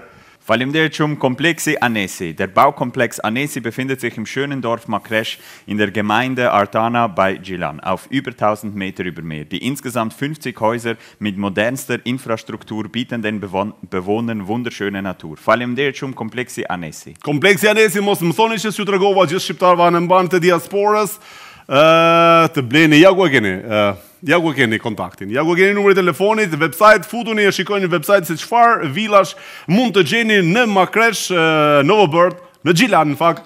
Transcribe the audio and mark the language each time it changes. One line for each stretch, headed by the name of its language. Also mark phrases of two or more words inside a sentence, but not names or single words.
Albanian: Faleminderit shumë Kompleksi Anesi.
German: Der Baukomplex Anesi befindet sich im schönen Dorf Makresch in der Gemeinde Artana bei Gilan, auf über 1000 Meter über Meer. Die insgesamt 50 Häuser mit modernster Infrastruktur bieten den Bewohnern wunderschöne Natur.
Albanian: Faleminderit shumë Kompleksi Anesi. Kompleksi Anesi, mos më thoni që s'ju tregova gjithë shqiptarëve anë mban të diasporës, të bleni, ja ku e keni kontaktin, ja ku e keni numrin e telefonit, website, futuni e shikojni në website se çfarë villash mund të gjeni në Makresh, Novobird, në Gjilan në fakt.